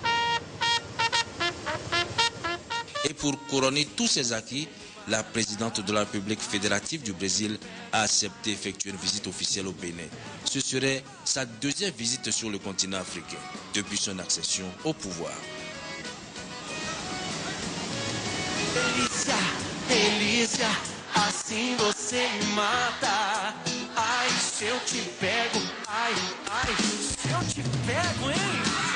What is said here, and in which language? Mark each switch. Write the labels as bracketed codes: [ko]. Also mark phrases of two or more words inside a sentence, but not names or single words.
[fr] Et pour couronner tous ces acquis, la présidente de la République fédérative du Brésil a accepté d'effectuer une visite officielle au Bénin. Ce serait sa deuxième visite sur le continent africain depuis son accession au pouvoir. [pt] Delícia, delícia, assim você me mata. Ai, se eu te pego, ai, ai, se eu te pego, hein?